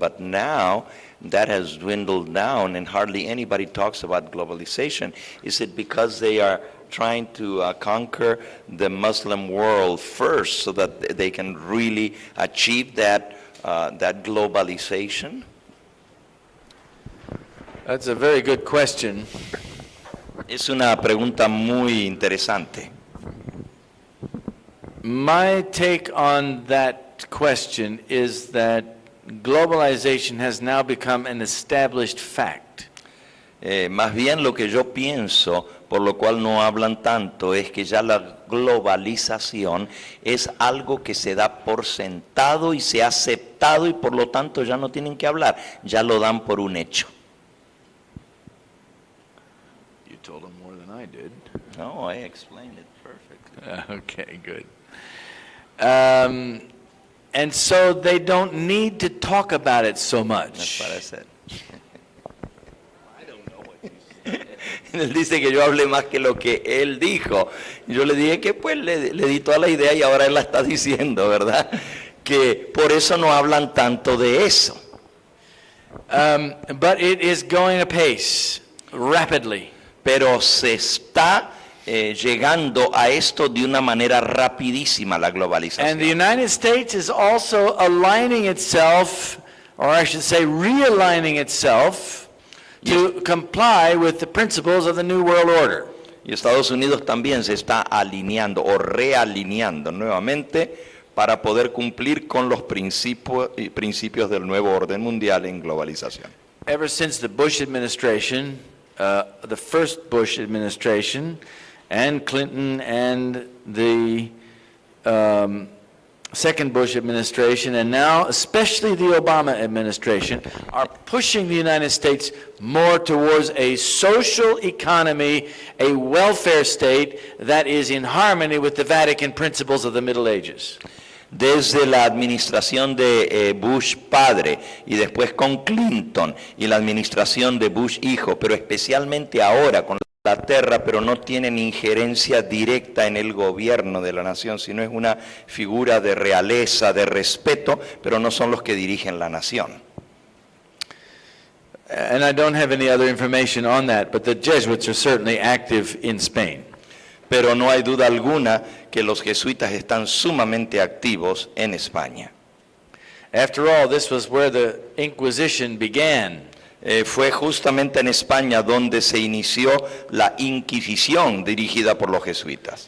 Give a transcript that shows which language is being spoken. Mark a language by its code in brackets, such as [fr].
[en] But now that has dwindled down and hardly anybody talks about globalization. Is it because they are trying to conquer the Muslim world first so that they can really achieve that globalization? That's a very good question. [es] Es una pregunta muy interesante. [en] My take on that question is that globalization has now become an established fact. [es] Más bien lo que yo pienso, por lo cual no hablan tanto, es que ya la globalización es algo que se da por sentado y se ha aceptado y por lo tanto ya no tienen que hablar, ya lo dan por un hecho. [en] You told them more than I did. No, I explained it perfectly. Okay, good. And so they don't need to talk about it so That's much. what I said. [es] Él dice que yo hablé más que lo que él dijo. Yo le dije que pues le di toda la idea y ahora él la está diciendo, ¿verdad? Que por eso no hablan tanto de eso. [en] But it is going apace, rapidly. [es] Pero se está llegando a esto de una manera rapidísima, la [en] And the [es] globalización. [en] United States is also aligning itself, or I should say realigning itself, to comply with the principles of the New World Order. [es] Y Estados Unidos también se está alineando o realineando nuevamente para poder cumplir con los principios del nuevo orden mundial en globalización. [en] Ever since the Bush administration, the first Bush administration, and Clinton and the second Bush administration, and now especially the Obama administration, are pushing the United States more towards a social economy, a welfare state that is in harmony with the Vatican principles of the Middle Ages. [es] Desde la administración de Bush padre y después con Clinton y la administración de Bush hijo, pero especialmente ahora con Inglaterra, pero no tienen injerencia directa en el gobierno de la nación, sino es una figura de realeza, de respeto, pero no son los que dirigen la nación. [en] And I don't have any other information on that, but the Jesuits are certainly active in Spain. [es] Pero no hay duda alguna que los jesuitas están sumamente activos en España. [en] After all, this was where the Inquisition began. [es] Fue justamente en España donde se inició la Inquisición dirigida por los jesuitas.